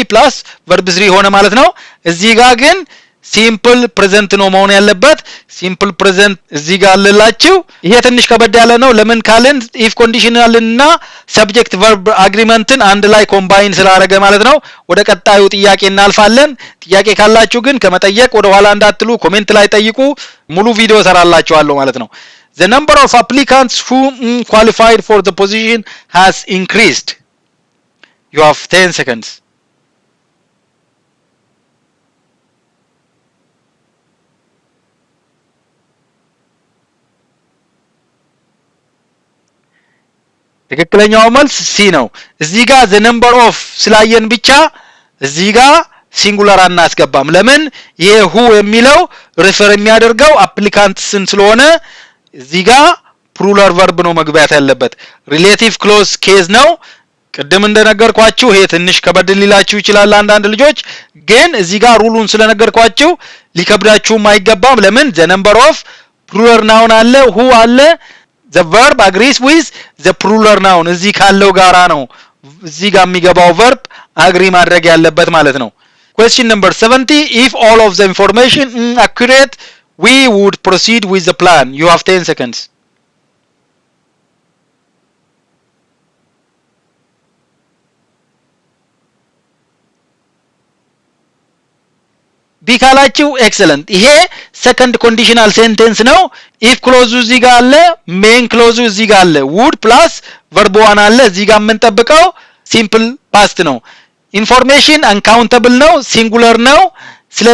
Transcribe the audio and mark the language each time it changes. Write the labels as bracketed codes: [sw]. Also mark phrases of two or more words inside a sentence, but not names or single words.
[en] plus verb [am] 3 ሆነ ማለት ነው። እዚህ ጋር ግን [en] simple present [am] ነው መሆን ያለበት። [en] simple present [am] እዚህ ጋር አለላችሁ። ይሄ ትንሽ ከበድ ያለ ነው። ለምን ካልን [en] if conditional [am] እና [en] subject verb agreement [am] አንድ ላይ ኮምባይን ስላደረገ ማለት ነው። ወደ ቀጣዩ ጥያቄ እናልፋለን። ጥያቄ ካላችሁ ግን ከመጠየቅ ወደ ኋላ እንዳትሉ፣ ኮሜንት ላይ ጠይቁ። ሙሉ ቪዲዮ ሰራላችኋለሁ ማለት ነው። [en] The number of applicants who qualified for the position has increased. You have 10 seconds. [am] ትክክለኛው መልስ ሲ ነው። እዚህ ጋር [en] the number of [am] ስላየን ብቻ እዚህ ጋር ሲንጉላር አናስገባም። ለምን ይሄ who የሚለው ሪፈር የሚያደርገው አፕሊካንትስን ስለሆነ እዚህ ጋር [en] plural verb [am] ነው መግባት ያለበት። [en] relative clause case [am] ነው። ቅድም እንደነገርኳችሁ ይሄ ትንሽ ከበድ ሊላችሁ ይችላል አንዳንድ ልጆች፣ ግን እዚህ ጋር ሩሉን ስለነገርኳችሁ ሊከብዳችሁም አይገባም። ለምን [en] the number of plural noun [am] አለ who አለ [en] the verb agrees with the plural noun [am] እዚህ ካለው ጋራ ነው እዚህ ጋር የሚገባው [en] verb agree [am] ማድረግ ያለበት ማለት ነው። [en] question number 70 if all of the information accurate we would proceed with the plan. You have 10 seconds. [am] ቢካላችሁ ኤክሰለንት። ይሄ [en] second conditional sentence [am] ነው። [en] if clause [am] እዚህ ጋር አለ፣ [en] main clause [am] እዚህ ጋር አለ፣ [en] would plus verb one [am] አለ። እዚህ ጋር የምንጠብቀው [en] simple past [am] ነው። [en] information uncountable [am] ነው፣ ሲንጉለር ነው። ስለዚህ